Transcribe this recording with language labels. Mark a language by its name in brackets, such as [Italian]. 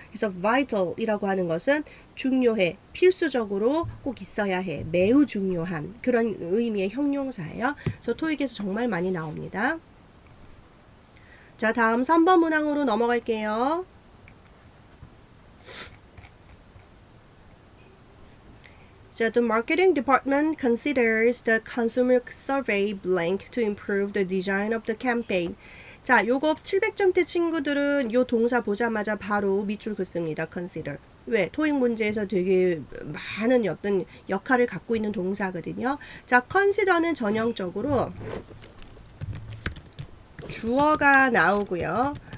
[Korean] 그래서 vital이라고 하는 것은 중요해, 필수적으로 꼭 있어야 해, 매우 중요한 그런 의미의 형용사예요. 그래서 토익에서 정말 많이 나옵니다. 자, 다음 3번 문항으로 넘어갈게요. [English] 자, the marketing department considers the consumer survey blank to improve the design of the campaign. [Korean] 자, 요거 700점대 친구들은 요 동사 보자마자 바로 밑줄 긋습니다. consider. 왜? 토익 문제에서 되게 많은 어떤 역할을 갖고 있는 동사거든요. 자, consider는 전형적으로 주어가 나오고요.